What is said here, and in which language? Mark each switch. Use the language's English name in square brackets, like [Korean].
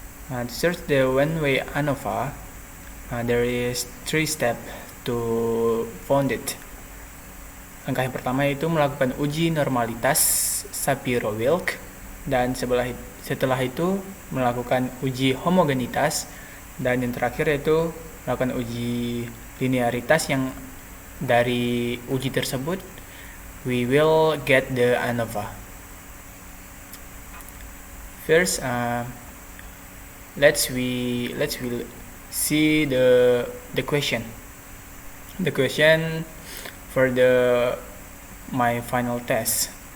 [English] To search the one-way ANOVA, there is 3 steps to found it. [Indonesian] Langkah yang pertama itu melakukan uji normalitas Shapiro-Wilk, dan setelah itu melakukan uji homogenitas, dan yang terakhir yaitu melakukan uji linearitas. Yang dari uji tersebut [English] we will get the ANOVA. First, let's see the question. The question for my final test.